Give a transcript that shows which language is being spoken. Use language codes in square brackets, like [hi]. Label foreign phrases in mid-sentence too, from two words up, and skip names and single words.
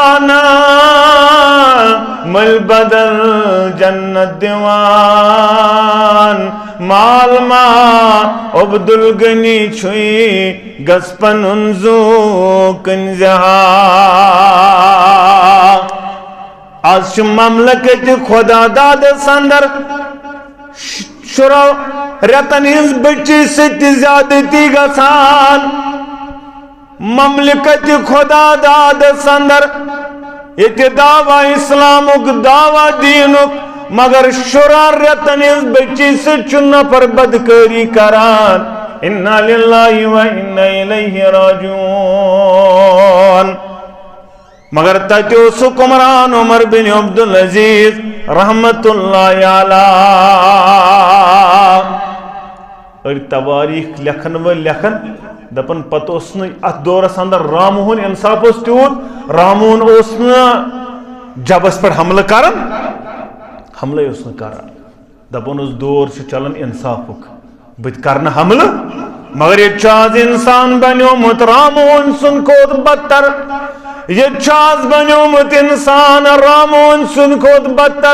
[ks] پانہٕ مٔلۍ بدل جنت دِوان مال ما عبدالغنی چھُے گژھ پنُن زُو کٕنزِ ہا آز چھُ مملکت خۄدا دادس اندر شُرو رٮ۪تن ہٕنٛز بٔچی سۭتۍ تہِ زیادتی گژھان مملکت خۄدا دادس اندر ییٚتہِ دعوا اِسلامُک دعوا دیٖنُک مگر شُران رٮ۪تن ہٕنٛز بٔچی سۭتۍ چھُ نفر بدکٲری کران [ar] اِنّا لِلّٰهِ وَإِنَّا إِلَيْهِ راجِعُونَ [ks] مگر تتہ اوس حکمران عمر بن عبدالعزیز [ar] رحمت اللہ علیہ. [ks] اور تواریخ لکھن ول لکھن دپن پتہ اوس نہ ات دورس اندر رامون انصاف اوس تیوت. رامون اوس نہ جبس پر حملہ کران، حملہ اوس نہ کران. دپن اوس دور چھ چلان انصافک، بت کرن حملہ. مگر یہ آز انسان بنیومت رامون سن کھوت بدتر. یہ آز بنیومت انسان رامون سن کھوت بدتر.